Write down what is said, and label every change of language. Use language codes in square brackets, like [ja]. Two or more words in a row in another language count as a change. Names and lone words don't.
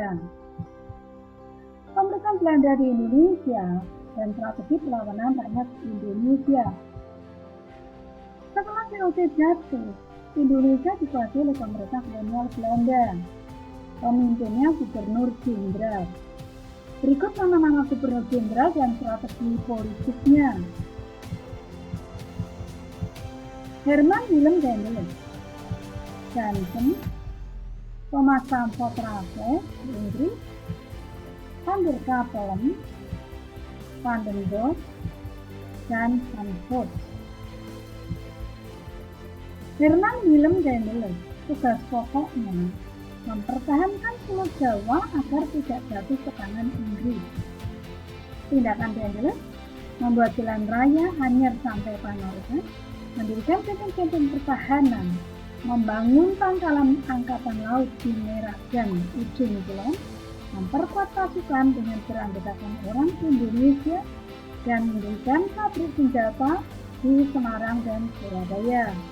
[id] Pemerintahan Belanda di Indonesia dan strategi perlawanan rakyat Indonesia. Setelah VOC jatuh, Indonesia dikuasai oleh pemerintah kolonial Belanda. Pemimpinnya Gubernur Jenderal. Berikut nama-nama Gubernur Jenderal dan strategi politiknya. Herman Willem Daendels, Janssen, Thomas Sampson Raffles, Inggris, Van der Capellen, Van den Bosch, dan Van Vogt. Herman Willem Daendels, tugas pokoknya mempertahankan Pulau Jawa agar tidak jatuh ke tangan Inggris. Tindakan Daendels membuat jalan raya Anyer sampai Panorukan, mendirikan benteng-benteng pertahanan, membangun pangkalan angkatan laut di Merak dan Ujung Kulon, memperkuat pasukan dengan beranggotakan orang Indonesia, dan mendirikan pabrik senjata di Semarang dan Surabaya.